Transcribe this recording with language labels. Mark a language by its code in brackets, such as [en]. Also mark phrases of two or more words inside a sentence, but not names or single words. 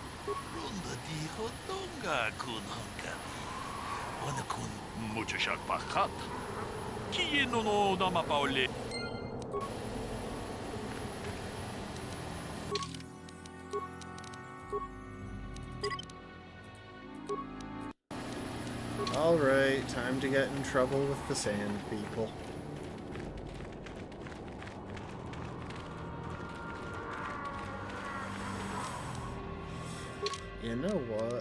[en] Runda di hodonga kun hanga. Wana kun mucho shak bakat. Kiye no dama paule. Alright, time to get in trouble with the Sand People. You know what?